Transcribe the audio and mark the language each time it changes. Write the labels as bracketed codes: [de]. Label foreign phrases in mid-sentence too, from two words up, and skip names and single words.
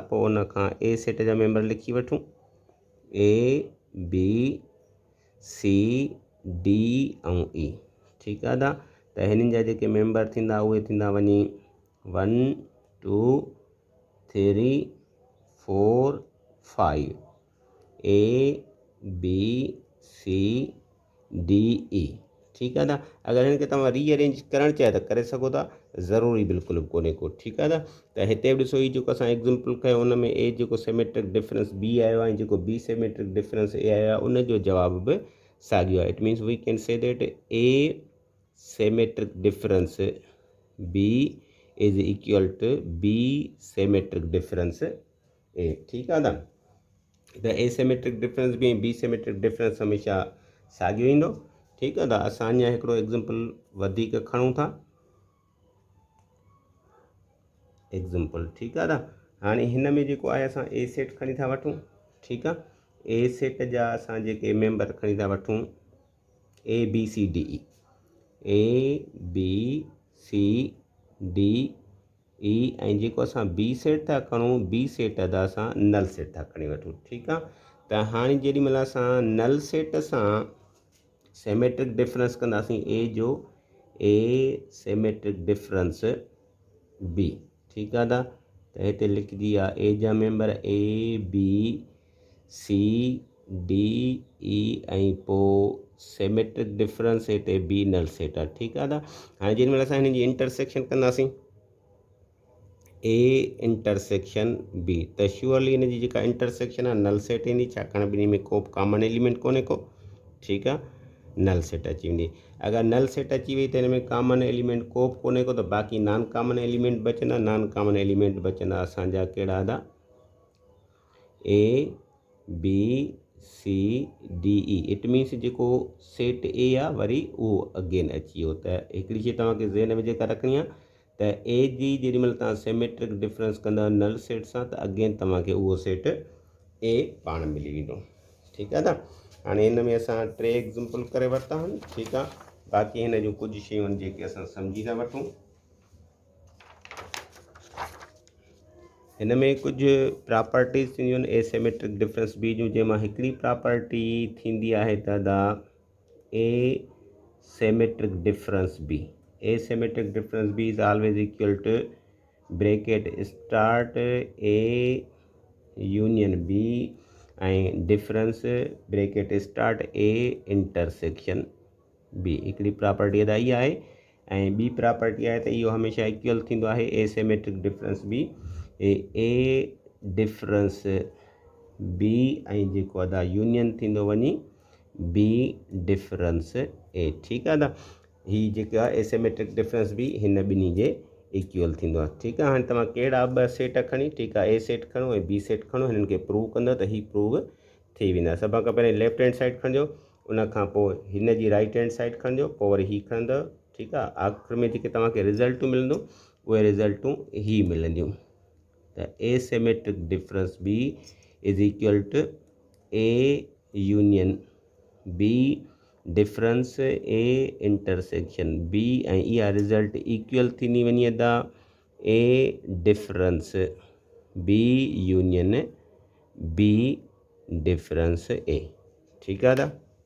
[sd] पोइ उन खां ए सेट जा मेंबर लिखी वठूं ABCD ऐं E ठीकु आहे त हिननि जा जेके मेंबर थींदा उहे थींदा वञी 1 2 3 4 5 ABCDE ठीकु आहे अगरि हिन खे तव्हां रीअरेंज करणु चाहियो त करे सघो था ज़रूरी बिल्कुलु बि कोन्हे को ठीकु आहे त हिते बि ॾिसो हीअ जेको असां एग्ज़ाम्पल कयो उन में ए जेको [en] symmetric difference [sd] बी आयो आहे ऐं जेको बी [en] symmetric difference [sd] ए आयो आहे उन जो जवाब बि साॻियो आहे। [en] it means we can say that A symmetric difference B is equal to B symmetric difference A [sd] ठीकु आहे त ए [en] symmetric difference [sd] बी ऐं बी [en] symmetric difference [sd] हमेशह साॻियो ईंदो ठीकु आहे असां अञा हिकिड़ो एग्ज़ाम्पल वधीक खणूं था एग्ज़ाम्पल ठीकु आहे हाणे हिन में जेको आहे असां ए सेट खणी था वठूं ठीकु आहे ए सेट जा असां जेके मेंबर खणी था वठूं ABCDE ऐं जेको असां बी सेट था खणूं बी सेट जा असां [en] null set [sd] था खणी वठूं ठीकु आहे त हाणे जेॾीमहिल असां [en] null set [sd] सां [en] symmetric difference [sd] कंदासीं ए जो ए [en] symmetric difference [sd] बी ठीकु आहे त हिते लिखजी आहे ए जा मेंबर ABCDE ऐं पोइ [en] symmetric difference [sd] हिते बी [en] null set [sd] आहे ठीकु आहे हाणे जेॾीमहिल असां हिन जी इंटरसेक्शन कंदासीं ए इंटरसेक्शन बी त श्योरली हिन जी जेका इंटरसेक्शन आहे [en] null set [sd] ईंदी छाकाणि ॿिन्ही में को [en] common element [sd] कोन्हे को ठीकु आहे [en] null set [sd] अची वेंदी। अगरि [en] null set [sd] अची वई त हिन में [en] common element [sd] को बि कोन्हे को त बाक़ी [en] non common element [sd] बचंदा। [en] non common element [sd] बचंदा असांजा कहिड़ा ABCDE [en] it means [sd] जेको सेट ए आहे वरी उहो अगेन अची वियो त हिकिड़ी शइ तव्हांखे ज़हन में जेका रखणी आहे त ए जी जेॾीमहिल तव्हां [en] symmetric difference [sd] कंदा [en] null set [sd] सां त अगेन तव्हांखे उहो सेट ए पाण मिली वेंदो ठीकु आहे हाणे हिन में असां 3 एग्ज़ाम्पल करे वरिता आहिनि ठीकु आहे बाक़ी हिन जूं कुझु शयूं आहिनि जेके असां सम्झी था वठूं। हिन में कुझु प्रॉपर्टीज़ थींदियूं आहिनि [en] A symmetric difference [sd] बी जूं जंहिंमां हिकिड़ी प्रॉपर्टी थींदी आहे त ए [en] symmetric difference [sd] बी [en] A symmetric difference B is always equal to bracket start A union B ऐं difference bracket start A intersection B [sd] हिकिड़ी प्रॉपर्टी अदा इहा आहे ऐं ॿी प्रॉपर्टी आहे त इहो हमेशह इक्वल थींदो आहे [en] A symmetric difference B A difference B [sd] ऐं जेको आहे यूनियन थींदो वञी बी डिफरेंस ए ठीकु आहे हीअ जेका आहे [en] A symmetric difference B [sd] हिन ॿिन्ही जे इक्वल थींदो आहे ठीकु आहे हाणे तव्हां कहिड़ा ॿ सेट खणी ठीकु आहे ए सेट खणो ऐं बी सेट खणो हिननि खे प्रूव कंदो त हीअ प्रूव थी वेंदा। सभ खां पहिरीं [en] left hand side [sd] खणिजो उन खां पोइ हिन जी [en] right hand side [sd] खणंदो, पोइ वरी ही खणंदव, ठीकु आहे। आख़िर में जेके तव्हांखे रिज़ल्टूं मिलंदो उहे रिज़ल्टूं ही मिलंदियूं। [en] त A symmetric difference B is equal to A union B difference A intersection B, [sd] ऐं इहा रिज़ल्ट इक्वल थींदी वञे था [en] A difference B union B difference A. [sd] ठीकु आहे।